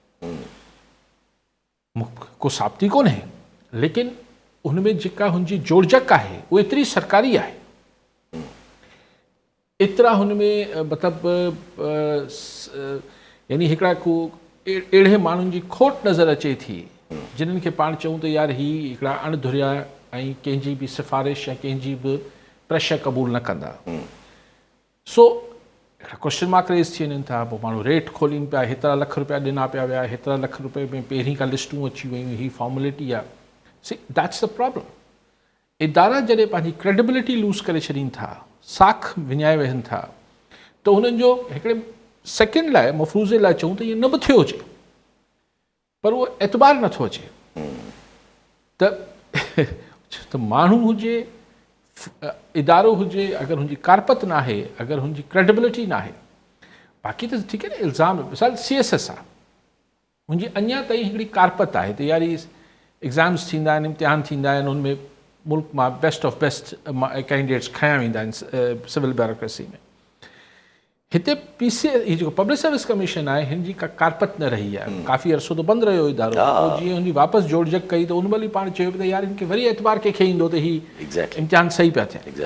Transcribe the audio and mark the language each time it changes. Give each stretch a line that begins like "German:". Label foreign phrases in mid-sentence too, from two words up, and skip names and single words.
Sindhi: को साबिती कोन्हे, लेकिन हुनमें जेका हुनजी जोड़जक आहे उहा एतिरी सरकारी आहे, एतिरा हुनमें मतिलबु यानी हिकिड़ा को अहिड़े माण्हुनि जी खोट नज़र अचे थी जिन्हनि खे पाण चऊं त यार ही हिकिड़ा अणधुरिया ऐं कंहिंजी बि सिफ़ारिश या कंहिंजी बि प्रेशर क़बूल न कंदा। सो हिकिड़ा
English: question mark raise
Sindhi: थी वञनि था। पोइ माण्हू रेट खोलीनि पिया, हेतिरा लख रुपया ॾिना पिया विया, हेतिरा लख रुपए में पहिरीं खां लिस्टूं अची वियूं, ही फॉर्मेलिटी आहे।
English: So that's the problem.
Sindhi: इदारा जॾहिं पंहिंजी
English: credibility lose
Sindhi: करे छॾीनि था, साख विञाए वेहनि था, त हुननि जो हिकिड़े सेकेंड लाइ मफ़रूज़े लाइ चऊं त इहो न बि थियो हुजे, पर उहो एतबार नथो अचे। त माण्हू हुजे, इदारो हुजे, अगरि हुनजी कारपत न आहे, अगरि हुनजी क्रेडिबिलिटी न आहे, बाक़ी त ठीकु आहे न, इल्ज़ाम मिसाल CSS आहे, मुंहिंजी अञा ताईं हिकिड़ी कारपत आहे त यार एग्ज़ाम्स थींदा आहिनि, इम्तिहान थींदा आहिनि, उनमें मुल्क मां
English: best of best candidates
Sindhi: खयां वेंदा आहिनि
English: civil bureaucracy
Sindhi: में। हिते ही जेको पब्लिक सर्विस कमीशन आहे, हिन जी का कारपत न रही आहे, काफ़ी अरसो त बंदि रहियो इदारो। पोइ जीअं हुनजी वापसि जोड़जक कई त उन महिल पाण चयो त यार हिनखे वरी एतबार कंहिंखे ईंदो त ही इम्तिहान सही पिया थियनि।